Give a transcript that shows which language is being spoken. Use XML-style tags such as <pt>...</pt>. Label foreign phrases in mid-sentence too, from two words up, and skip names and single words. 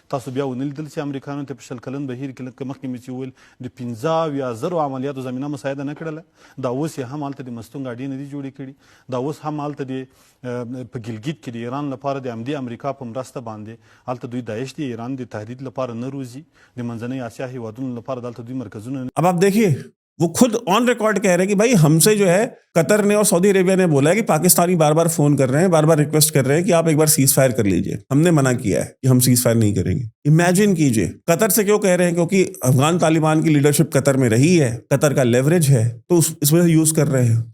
<ps>تاسو بیا ونه لیدل چې امریکایانو ته په 20 کلن بهیر کې لکه مخکې مې چې ویل د 15,000 عملیاتو زمینه مساعده نه کړله. دا اوس یې هم هلته د مستون ګاډۍ نه دي جوړې کړي. دا اوس هم هلته د په ګلګیت کې د ایران لپاره د همدې امریکا په مرسته باندې هلته دوی داعش د ایران د تهدید لپاره نه روزي. د منځنۍ اسیا هیوادونو لپاره دلته دوی مرکزونه.</ps> <hi>अब आप देखिए वो खुद</hi> <en>on record</en> <hi>कह रहे हैं कि भाई हमसे जो है कतर ने और सऊदी अरेबिया ने बोला है कि पाकिस्तानी बार बार फोन कर रहे हैं, बार बार रिक्वेस्ट कर रहे हैं कि आप एक बार</hi> <en>cease fire</en> <hi>कर लीजिए. हमने मना किया है कि हम</hi> <en>cease fire</en> <hi>नहीं करेंगे. इमेजिन कीजिए, कतर से क्यों कह रहे हैं? क्योंकि अफगान तालिबान की लीडरशिप कतर में रही है, कतर का लेवरेज है, तो इस वजह से यूज कर रहे हैं.</hi>